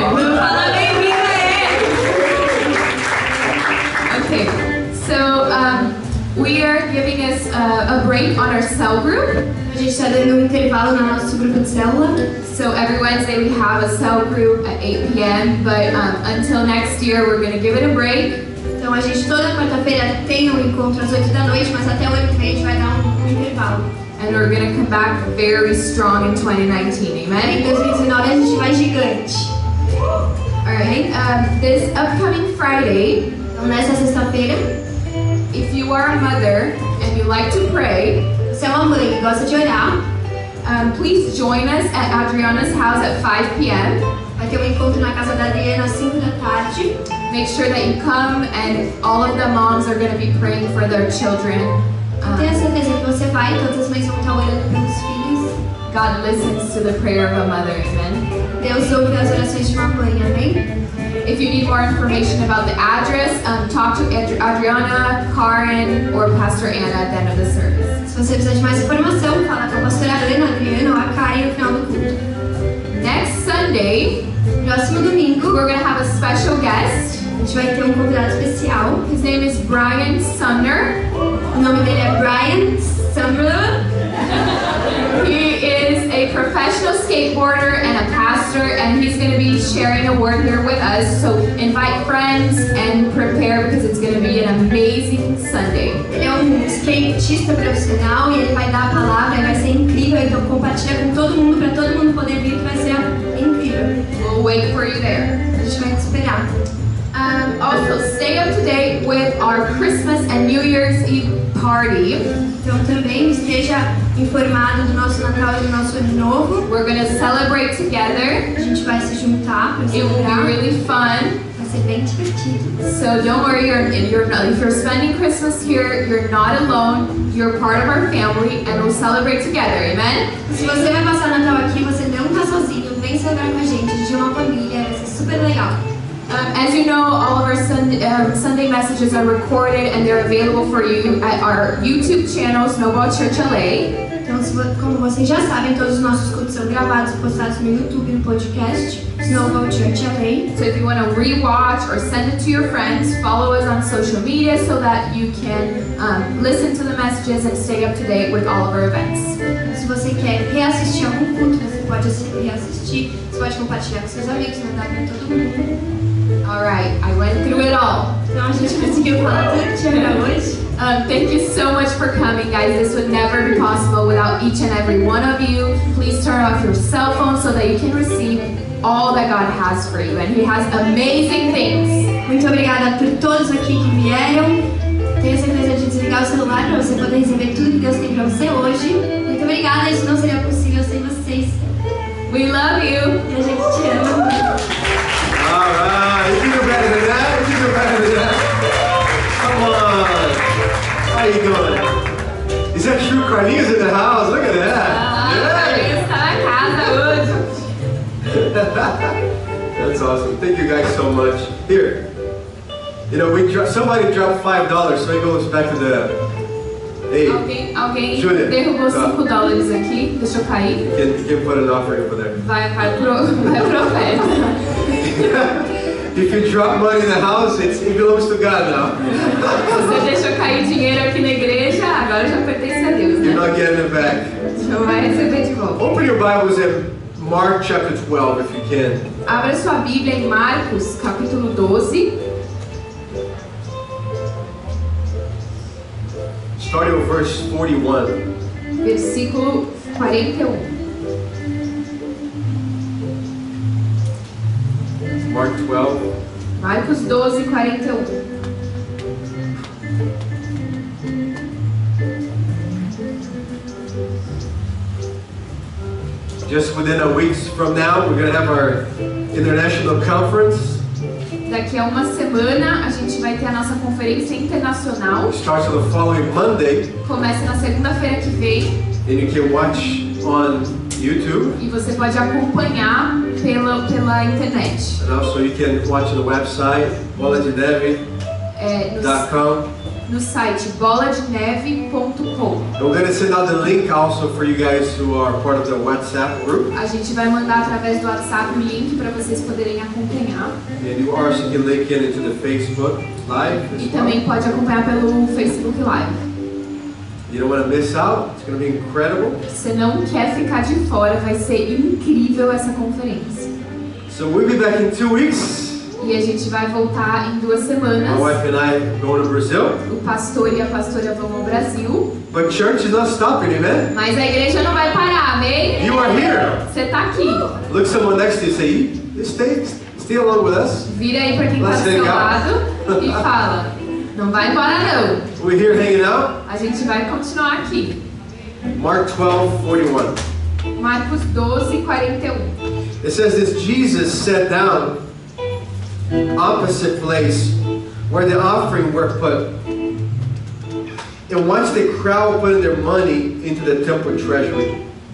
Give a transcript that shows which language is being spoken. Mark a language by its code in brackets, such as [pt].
[pt] Vamos falar bem-vindo a ele. [en] Okay, so we are giving us a break on our cell group. [pt] A gente está dando um intervalo no nosso grupo de célula. [en] So every Wednesday we have a cell group at 8 p.m. But until next year we're going to give it a break. [pt] Então a gente toda quarta-feira tem um encontro às 8 da noite, mas até o ano que vem a gente vai dar um intervalo. [en] And we're going to come back very strong in 2019, [pt] Em [en] amen? [pt] 2019 a gente vai gigante. [en] Alright, this upcoming Friday, [pt] Então nessa sexta-feira, [en] if you are a mother and you like to pray, [pt] você é uma mãe que gosta de orar, [en] please join us at Adriana's house at 5 p.m. [pt] vai ter um encontro na casa da Adriana às 5 da tarde. [en] Make sure that you come, and all of the moms are going to be praying for their children. [pt] Tenha certeza que você vai, todas as mães vão estar orando pelos filhos. [en] God listens to the prayer of a mother, amen? [pt] Deus ouve as orações de uma mãe, amém? [en] If you need more information about the address, talk to Adriana, Karen, or Pastor Anna at the end of the service. [pt] Se você precisar de mais informação, fala com a pastora Ana, a Adriana ou a Karen no final do culto. [en] Next Sunday, [pt] Próximo domingo, [en] we're going to have a special guest. [pt] a gente vai ter um convidado especial. [en] His name is Brian Sumner. [pt] O nome dele é Brian Sumner. [en] He is a professional skateboarder and a pastor and he's going to be sharing a word here with us. So invite friends and prepare because it's going to be an amazing Sunday. [pt] Ele é skatista profissional e ele vai dar a palavra e vai ser incrível. Então compartilha com todo mundo para todo mundo poder vir, que vai ser incrível. [en] We'll wait for you there. [pt] A gente vai te esperar. [en] Also, stay up to date with our Christmas and New Year's Eve party. [pt] Então também esteja informado do nosso Natal e do nosso Ano Novo. [en] We're going to celebrate together. [pt] A gente vai se juntar para [en] It will [pt] celebrar. [en] be really fun. [pt] Vai ser bem divertido. [en] So don't worry, if you're spending Christmas here, you're not alone. You're part of our family, and we'll celebrate together. Amen? [pt] Se você vai passar Natal aqui, você não está sozinho. Vem celebrar com a gente. A gente é uma família. Vai ser super legal. [en] As you know, all of our Sunday messages are recorded and they're available for you at our YouTube channel, Snowball Church LA. [pt] Então, como vocês já sabem, todos os nossos cultos são gravados e postados no YouTube, no podcast Snowball Church LA. [en] So if you want to rewatch or send it to your friends, follow us on social media so that you can listen to the messages and stay up to date with all of our events. [pt] Se você quer reassistir algum culto, você pode reassistir. Você pode compartilhar com seus amigos, mandar para todo mundo. [en] Alright, I went through it all. [pt] Então a gente conseguiu falar tudo que tinha pra hoje. [en] Thank you so much for coming, guys. This would never be possible without each and every one of you. Please turn off your cell phone so that you can receive all that God has for you. And He has amazing things. [pt] Muito obrigada por todos aqui que vieram. Tenha certeza de desligar o celular para você poder receber tudo que Deus tem para você hoje. Muito obrigada, isso não seria possível sem vocês. [en] We love you. [pt] E a gente te ama. [en] Alright, you can do better than that. You can do better than that. Come on. How you doing? Is that true? Carlinhos in the house. Look at that. [pt] Carlinhos tá na casa hoje. [en] That's awesome. Thank you guys so much. Here, you know, somebody dropped $5, so it goes back to the. Hey, [pt] Alguém Júlia, derrubou tá. $5 aqui. Deixa eu cair. [en] you can put an offering over there. [pt] Vai pro oferta. [en] If you drop money in the house, it belongs to God now. [pt] Você deixou cair dinheiro aqui na igreja, agora já pertence a Deus, [en] You're not getting it back. [pt] Não vai receber de volta. [en] Open your Bibles in Mark chapter 12 if you can. [pt] Abra sua Bíblia em Marcos, capítulo 12. [en] Starting with verse 41. [pt] Versículo 41. [en] Mark 12. [pt] Marcos 12, 41. [en] Just within a week from now, we're going to have our international conference. [pt] Daqui a uma semana a gente vai ter a nossa conferência internacional. [en] It starts on the following Monday, [pt] Começa na segunda-feira que vem [en] and you can watch on YouTube, [pt] e você pode acompanhar pela internet. [en] and also you can watch on the website, boladeneve.com. [pt] No site boladeneve.com. [en] And we're going to send out the link also for you guys who are part of the WhatsApp group. [pt] A gente vai mandar através do WhatsApp o link para vocês poderem acompanhar. [en] And you also can link in into the Facebook Live [pt] E [en] as [pt] também [en] well. [pt] pode acompanhar pelo Facebook Live. [en] You don't want to miss out. It's going to be incredible. [pt] Você não quer ficar de fora, vai ser incrível essa conferência. [en] So we'll be back in 2 weeks. [pt] E a gente vai voltar em 2 [en] My [pt] semanas. [en] wife and I go to Brazil. [pt] O pastor e a pastora vão ao Brasil. [en] But church is not stopping, amen? [pt] Mas a igreja não vai parar, amém? [en] You are here. [pt] Você tá aqui. [en] Look someone next to you and say, stay along with us. [pt] Vira aí pra quem tá do seu lado e fala: não vai embora não. [en] We're here hanging out. [pt] A gente vai continuar aqui. [en] Mark 12:41. [pt] Marcos 12, 41. [en] It says this: Jesus sat down opposite place where the offering were put, and watched the crowd putting their money into the temple treasury.